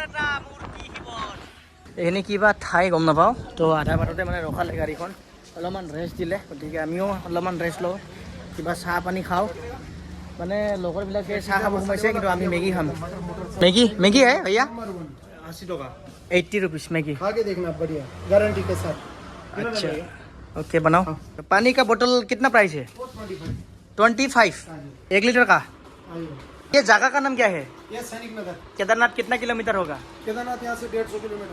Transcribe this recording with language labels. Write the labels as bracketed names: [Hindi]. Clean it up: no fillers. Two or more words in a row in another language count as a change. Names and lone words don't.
[Assamese] এটা মূৰ্তি শিৱৰ এইখিনি কিবা ঠাই গম নাপাওঁ তো আধা বাটতে মানে ৰখালে গাড়ীখন অলপমান ৰেষ্ট দিলে গতিকে আমিও অলপমান ৰেষ্ট লওঁ কিবা চাহ পানী খাওঁ মানে লগৰবিলাকে চাহ খাব সোমাইছে কিন্তু আমি মেগী খাম মেগী হে भैया 80 টকা [Hindi] 80 रुपीस मैगी खा के देखना बढ़िया गारंटी के साथ अच्छा ओके बनाओ पानी का बोतल कितना प्राइस है 25 1 लीटर का ये जगह का नाम क्या है ये सैनिक नगर केदारनाथ कितना किलोमीटर होगा केदारनाथ यहाँ से 150 किलोमीटर